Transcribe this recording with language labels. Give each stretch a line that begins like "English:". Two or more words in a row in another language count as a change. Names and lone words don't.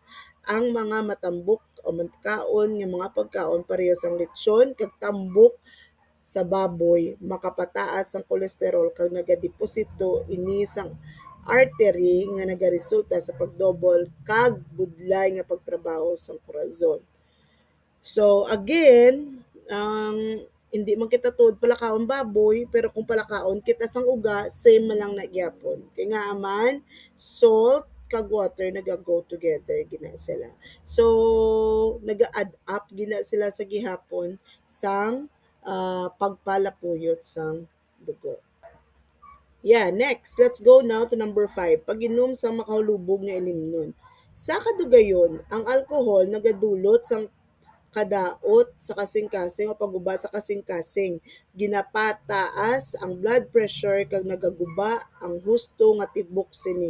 Hiligaynon: Ang mga matambok o mantikaon nga mga pagkaon parehas ang lechon kag tambok sa baboy makapataas ang kolesterol kag nagadeposito ini sang artery nga nagaresulta sa pagdobol kag budlay nga pagtrabaho sa korazon. So again, ang hindi man kita tuod palakaon baboy, pero kung palakaon kita sang uga, same man lang na gyapon. Kay nga aman, salt kag water naga-go together gina sila. So naga-add up gina sila sa gihapon sang pagpalapuyot sang dugo.
English: Yeah, next, let's go now to number 5.
Hiligaynon: Pag-inom sa makahulubog nga ilimnon. Sa kadugayon, ang alcohol nagadulot sang kadaot sa kasing-kasing o paguba sa kasing-kasing. Ginapataas ang
English: blood pressure
Hiligaynon: kag nagaguba ang husto nga tibok sini.